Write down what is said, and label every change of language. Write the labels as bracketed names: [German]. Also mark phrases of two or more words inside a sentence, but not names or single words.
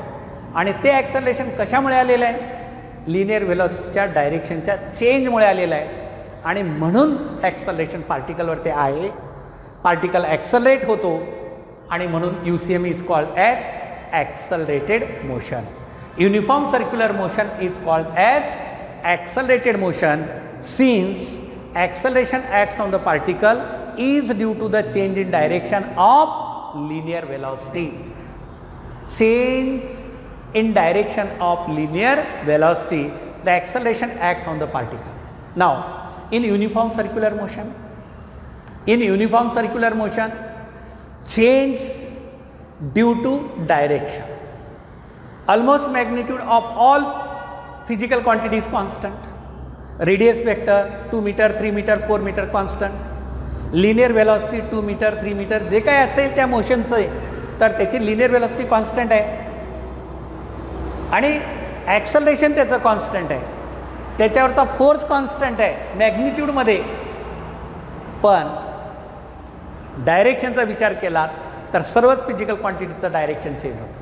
[Marathi] आणि ते ॲक्सलरेशन कशामुळे आलेलं आहे, लिनियर व्हेलॉसिटीच्या डायरेक्शनच्या चेंजमुळे आलेलं आहे. आणि म्हणून ॲक्सलरेशन पार्टिकलवर ते आहे, पार्टिकल ॲक्सलरेट होतो, आणि म्हणून [English] UCM is called as accelerated motion. uniform circular motion is called as accelerated motion since acceleration acts on the particle is due to the change in direction of linear velocity. Change in direction of linear velocity, the acceleration acts on the particle. Now in uniform circular motion, change due to direction, almost magnitude of all physical quantity is constant. Radius vector 2 meter, 3 meter, 4 meter constant. Linear velocity 2 meter, 3 meter, [Marathi] जे काय असेल त्या मोशनचं आहे तर त्याची [English] linear velocity constant [Marathi] आहे आणि ॲक्सलरेशन त्याचं कॉन्स्टंट आहे, त्याच्यावरचा फोर्स कॉन्स्टंट आहे मॅग्निट्यूडमध्ये. पण डायरेक्शनचा विचार केला तर सर्वच फिजिकल क्वांटिटीचं डायरेक्शन चेंज होतं.